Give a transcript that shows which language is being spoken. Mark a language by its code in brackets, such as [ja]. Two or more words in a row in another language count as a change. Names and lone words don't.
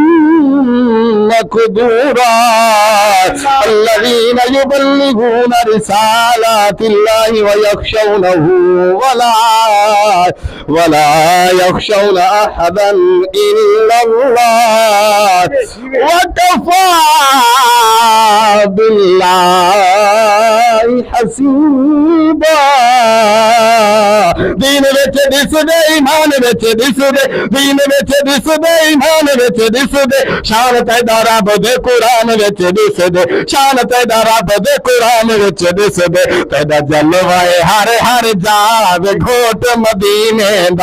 [ar] مقدورا الذين يبلغون رسالات الله ويخشونه ولا يخشون أحدا إلا الله وكفى بالله حسيبا [pa] دین وچ دس دے ایمان وچ دس دے دین وچ دس دے ایمان وچ دس دے شان پیدا رب دے قرآن وچ دس دے شان پیدا رب دے قرآن وچ دس دے پیدا جلوائے ہر ہر جا وے گھوٹ مدینے دا